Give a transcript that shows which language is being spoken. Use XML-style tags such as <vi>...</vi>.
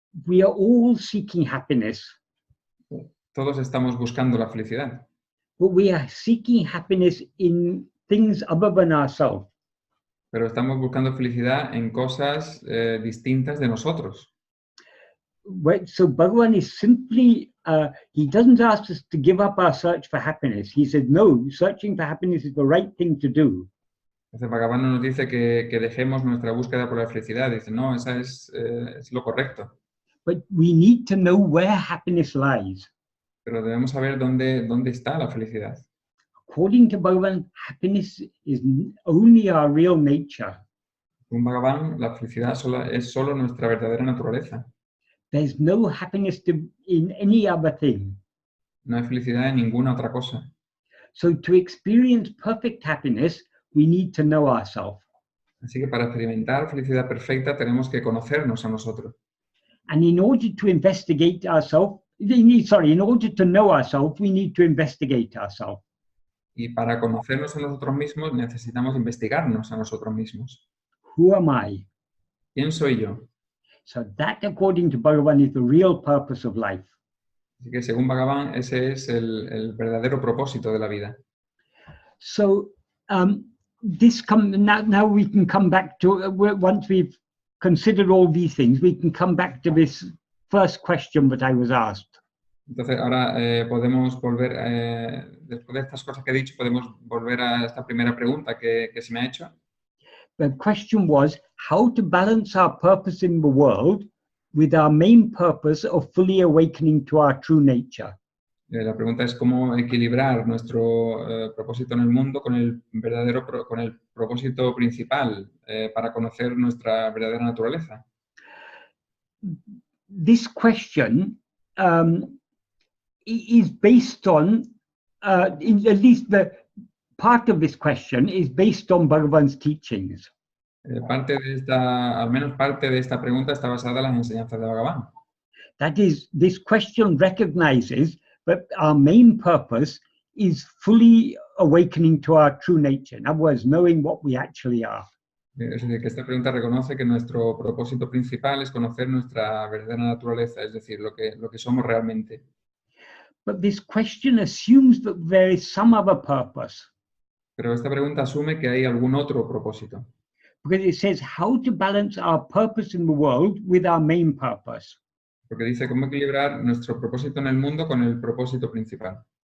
<en>We are all seeking happiness,</en> <es>Todos estamos buscando la felicidad,</es> <en>but we are seeking happiness in things other than ourselves.</en> <es>pero estamos buscando felicidad en cosas distintas de nosotros.</es> <en>So Bhagavan is simply, he doesn't ask us to give up our search for happiness. He said, no, searching for happiness is the right thing to do.</en> <es>Entonces Bhagavan no nos dice que dejemos nuestra búsqueda por la felicidad. Dice, no, esa es lo correcto.</es> <en>But we need to know where happiness lies.</en> <es>Pero debemos saber dónde está la felicidad.</es> <en>According to Bhagavan, happiness is only our real nature.</en> <es>Según Bhagavan, la felicidad es solo nuestra verdadera naturaleza.</es> <en>There's no happiness in any other thing.</en> <es>No hay felicidad en ninguna otra cosa.</es> <en>So to experience perfect happiness, we need to know ourselves.</en> <es>Así que para experimentar felicidad perfecta tenemos que conocernos a nosotros.</es> <en>And in order to investigate ourselves, in order to know ourselves, we need to investigate ourselves.</en> <es>Y para conocernos a nosotros mismos necesitamos investigarnos a nosotros mismos.</es> <en>Who am I?</en> <es>¿Quién soy yo?</es> <en>So that, according to Bhagavan, is the real purpose of life.</en> <es>Así que según Bhagavan, ese es el verdadero propósito de la vida.</es> <en>So now we can come back to, once we've considered all these things, we can come back to this first question that I was asked.</en> <es>Entonces ahora podemos volver, después de estas cosas que he dicho, podemos volver a esta primera pregunta que se me ha hecho.</es> <en>The question was how to balance our purpose in the world with our main purpose of fully awakening to our true nature.</en> <es>La pregunta es cómo equilibrar nuestro propósito en el mundo con el propósito principal para conocer nuestra verdadera naturaleza.</es> <en>This question is based on, at least the part of this question is based on Bhagavan's teachings.</en> <es>Al menos parte de esta pregunta está basada en las enseñanzas de Bhagavan.</es> <en>That is, this question recognizes that our main purpose is fully awakening to our true nature. In other words, knowing what we actually are.</en> <es>Es decir, que esta pregunta reconoce que nuestro propósito principal es conocer nuestra verdadera naturaleza, es decir, lo que somos realmente.</es> <en>But this question assumes that there is some other purpose.</en> <es>Pero esta pregunta asume que hay algún otro propósito.</es> <en>Because it says how to balance our purpose in the world with our main purpose.</en> <es>Porque dice cómo equilibrar nuestro propósito en el mundo con el propósito principal.</es>